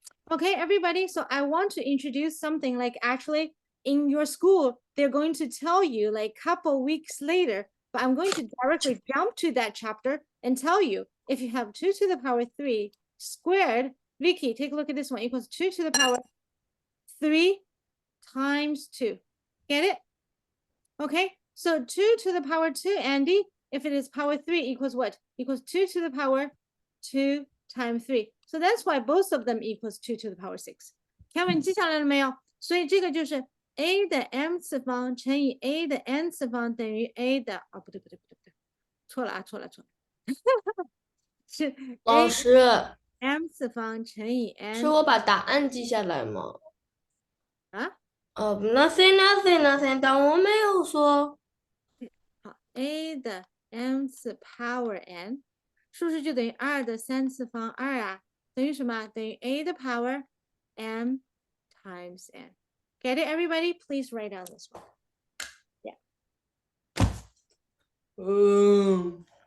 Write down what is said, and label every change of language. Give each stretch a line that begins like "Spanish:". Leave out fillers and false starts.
English: Okay, everybody, so I want to introduce something like actually in your school, they're going to tell you like couple weeks later, but I'm going to directly jump to that chapter and tell you if you have 2 to the power 3 squared, Vicky, take a look at this one, equals 2 to the power 3 times 2. Get it? Okay, so 2 to the power 2, Andy, if it is power 3 equals what? Equals 2 to the power 2 times 3. So that's why both of them equals 2 to the power 6.
Chinese: Kevin 记下来了没有？所以这个就是 a 的 m 次方乘以 a 的 n 次方等于 a 的不对，错了，是老 a 师， m 次方乘以 n 是我把答案记下来吗？啊， nothing，但我没有说。好 a 的 m 次 power n 是不是就等于2的3次方2啊？等于什么？
English: 等于 a 的 power m times n. Get it, everybody? Please write down this one. Yeah. 嗯。